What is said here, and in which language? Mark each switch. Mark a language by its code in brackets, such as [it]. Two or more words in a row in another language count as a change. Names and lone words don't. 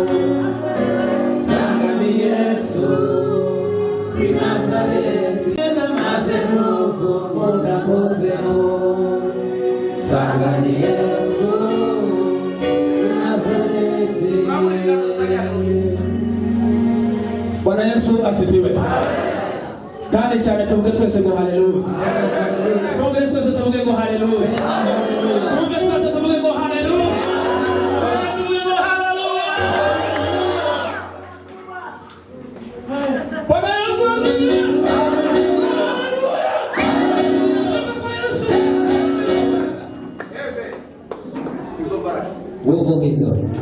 [sw] Sangani Yesu Nazareti mazeno mutakosewa. Sangani Yesu Nazareti. Bwana Yesu asifiwe. [rw] Kandi cyane tuvuge twese ngo haleluya. Tuvuge twese tuvuge ngo haleluya. Tuvuge twese tuvuge ngo haleluya. Tuvuge ngo haleluya. [sw] Bwana Yesu asifiwe. Nguvu hizo.